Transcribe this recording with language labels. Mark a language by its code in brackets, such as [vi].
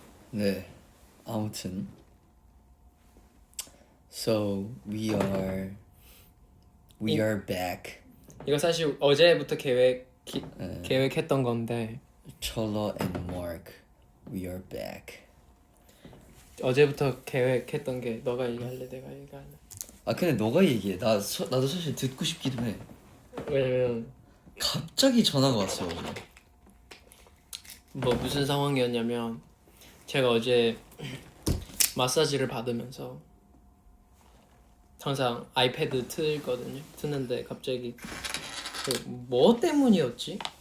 [ko] 네, 아무튼 [en] So we are back. [ko] 이거 사실 어제부터 계획했던 건데 [en] Cholo and Mark, we are back. [ko] 어제부터 계획했던 게 너가 얘기할래 내가 얘기할래? 근데 너가 얘기해. 나도 사실 듣고 싶기도 해. 왜냐면 갑자기 전화가 왔어 어제. 뭐 무슨 상황이었냐면 제가 어제 마사지를 받으면서 항상 아이패드 트는데 갑자기 뭐 때문이었지?